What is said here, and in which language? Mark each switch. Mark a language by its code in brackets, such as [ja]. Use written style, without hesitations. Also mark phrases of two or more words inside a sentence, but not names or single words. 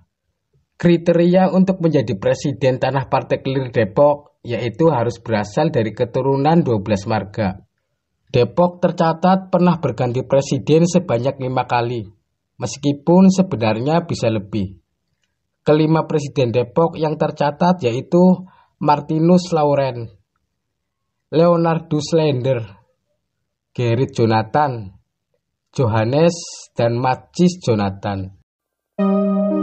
[id] Kriteria untuk menjadi presiden tanah partikelir Depok yaitu harus berasal dari keturunan 12 marga. Depok tercatat pernah berganti presiden sebanyak 5 kali, meskipun sebenarnya bisa lebih. Kelima presiden Depok yang tercatat yaitu Martinus Laurent, Leonardus Slender, Gerrit Jonathan, Johannes, dan Matthijs Jonathan.